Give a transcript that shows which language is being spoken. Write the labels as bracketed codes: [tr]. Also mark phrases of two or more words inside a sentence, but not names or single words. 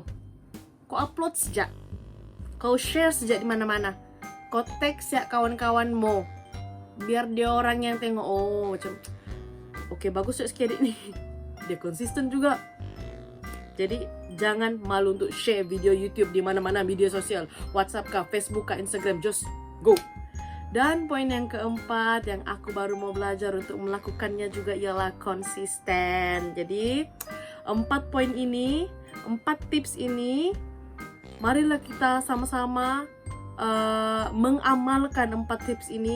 [ms] Kau upload sejak, kau share sejak di mana-mana, kau tag sejak kawan-kawanmu, biar dia orang yang tengok, oh macam, oke, bagus sikit adik nih, dia konsisten juga. Jadi jangan malu untuk share video YouTube di mana-mana media sosial, WhatsApp kah, Facebook kah, Instagram, [en] just go. [ms] Dan poin yang keempat yang aku baru mau belajar untuk melakukannya juga ialah konsisten. Jadi 4 tips ini, marilah kita sama-sama mengamalkan 4 tips ini.